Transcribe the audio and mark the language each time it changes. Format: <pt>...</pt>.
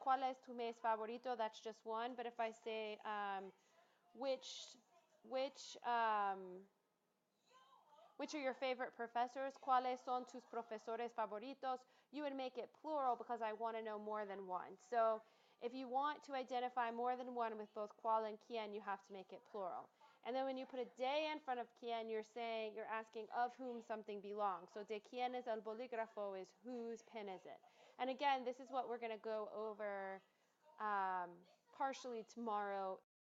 <es>¿Cuál es tu mes favorito?</es> <en>That's just one. But if I say which which um, which are your favorite professors?</en> <es>¿Cuáles son tus profesores favoritos?</es> <en>You would make it plural because I want to know more than one. So if you want to identify more than one with both cuál and quién, you have to make it plural. And then when you put a de in front of quién, you're asking of whom something belongs. So</en> <es>de quién es el bolígrafo</es> <en>is whose pen is it? And again, this is what we're going to go over partially tomorrow</en>